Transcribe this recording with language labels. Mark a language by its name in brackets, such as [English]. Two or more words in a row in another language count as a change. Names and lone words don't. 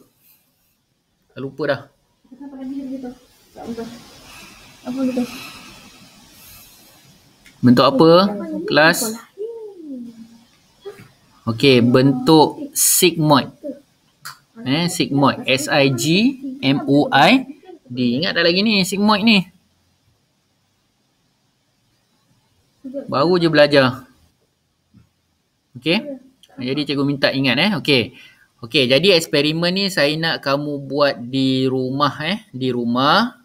[Malay] Dah lupa dah. Apa gitu? Bentuk apa? Kelas? Okey, bentuk sigmoid. Sigmoid. S-I-G-M-O-I-D. Ingat tak lagi ni sigmoid ni? Baru je belajar. Okey? Jadi cikgu minta ingat Okey. Okey, jadi eksperimen ni saya nak kamu buat di rumah di rumah.